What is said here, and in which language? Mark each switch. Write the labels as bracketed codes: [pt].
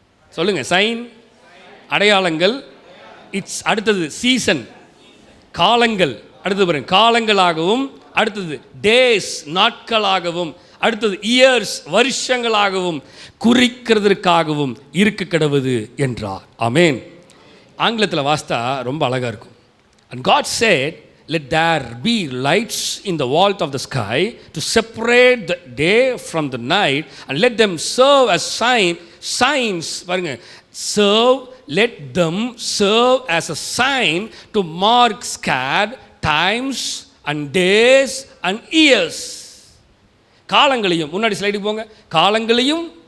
[ta] சொல்லுங்க, சைன், அடையாளங்கள். இட்ஸ் அடுத்தது சீசன், காலங்கள். அடுத்தது பாருங்க, காலங்களாகவும். அடுத்தது டேஸ், நாட்களாகவும். அடுத்தது இயர்ஸ், வருஷங்களாகவும் குறிக்கிறதற்காகவும் இருக்க கடவுது என்றார். ஆமென். ஆங்கிலத்தில் வாஸ்தா ரொம்ப அழகாக இருக்கும். [en] And God said, let there be lights in the vault of the sky to separate the day from the night and let them serve as signs. பாருங்க, serve, let them serve as a sign to mark scared times and days and years. [ta] காலங்களையும், முன்னாடி ஸ்லைடுக்கு போங்க, காலங்களையும்.